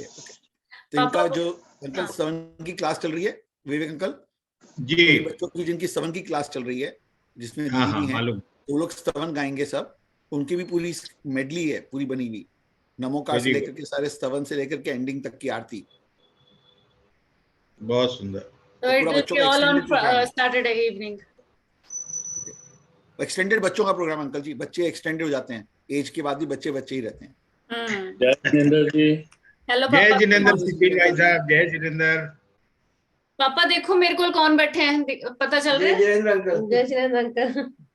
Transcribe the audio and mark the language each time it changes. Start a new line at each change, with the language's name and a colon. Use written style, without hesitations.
Hindi: Okay तो इनका जो अंकल 7 की क्लास चल रही है, विवेक अंकल जी, बच्चों की जिनकी 7 की क्लास चल रही है, जिसमें हाँ, दीदी भी हैं, मालूम। वो लोग 7 गाएंगे सब। उनकी भी पूरी मेडली है पूरी बनी हुई, नमोकार से लेकर के सारे 7 से लेकर के एंडिंग तक की आरती। बहुत सुंदर।
English: So it will be all on Saturday evening.
Hindi: Extended बच्चों का प्रोग्राम अंकल जी, बच्चे एक्सटेंडेड हो जाते हैं, एज के बाद भी बच्चे बच्चे ही रहते हैं। जय जिनेंद्र जी। हेलो जय पापा। जिनेंद्र भाई साहब, जय जिनेंद्र। पापा देखो मेरे को कौन बैठे हैं, पता चल रहा है? जय जिनेंद्र अंकल। जय जिनेंद्र अंकल।